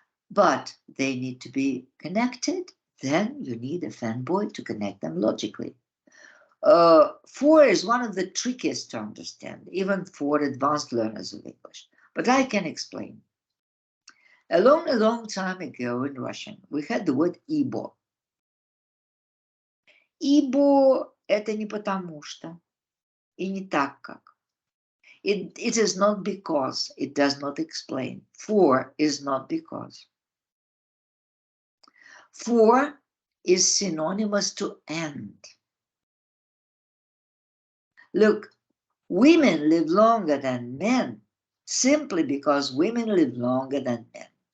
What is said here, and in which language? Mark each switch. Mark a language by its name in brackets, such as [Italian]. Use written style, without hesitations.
[English] But they need to be connected. Then you need a fanboy to connect them logically. For is one of the trickiest to understand, even for advanced learners of English. But I can explain. A long time ago in Russian, we had the word «ибо». [Russian] «Ибо» — это не потому что, и не так как. [English] It is not because, it does not explain. For is not because. For is synonymous to and. Look, women live longer than men simply because women live longer than men.